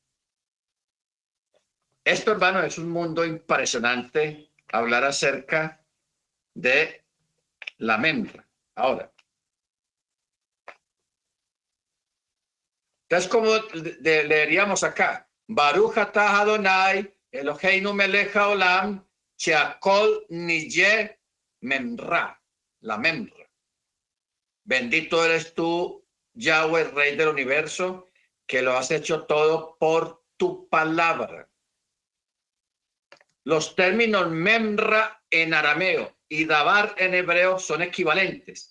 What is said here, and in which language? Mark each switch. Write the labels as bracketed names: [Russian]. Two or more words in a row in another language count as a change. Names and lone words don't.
[Spanish] Esto, hermano, es un mundo impresionante hablar acerca de la memra. Ahora, entonces, como leeríamos acá, [Hebrew] ברוך אתה אדוני אלוהינו מלך העולם שהכל נהיה מימרא, la memra. [Spanish] Bendito eres tú, Yahweh, Rey del universo, que lo has hecho todo por tu palabra. Los términos memra en arameo y davar en hebreo son equivalentes.